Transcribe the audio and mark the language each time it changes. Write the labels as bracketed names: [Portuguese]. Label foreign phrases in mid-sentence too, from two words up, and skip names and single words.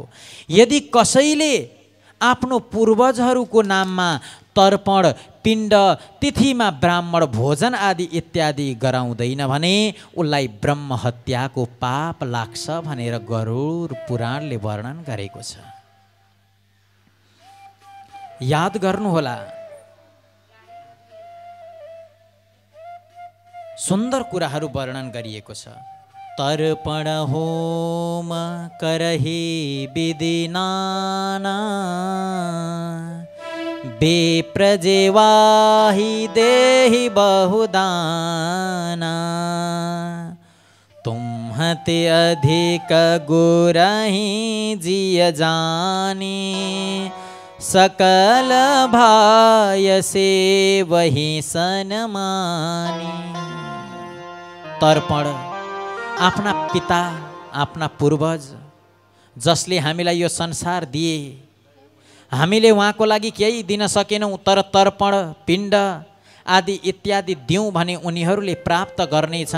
[Nepali] यदि कसैले आफ्नो पूर्वजहरूको नाममा तर्पण, पिण्ड, तिथिमा ब्राह्मण भोजन आदि इत्यादि गराउँदैन भने उसलाई ब्रह्म हत्याको पाप लाग्छ भनेर गरुड पुराणले वर्णन गरेको छ। याद गर्नुहोला, सुन्दर कुराहरू वर्णन गरिएको छ। [Awadhi] तर्पण होम करहि विधि नाना, विप्रजेवाहि देहि बहुदाना तुम्हते अधिक गुरहि जिय जानी सकल भाय से वही सनमानी। [Nepali] तर्पण आफ्ना पिता आफ्ना पूर्वज जसले हामीलाई यो संसार दिए, हामीले उहाँको लागि केही दिन सकेनौँ तर तर्पण पिण्ड आदि इत्यादि दिउँ भने उनीहरूले प्राप्त गर्नेछन्।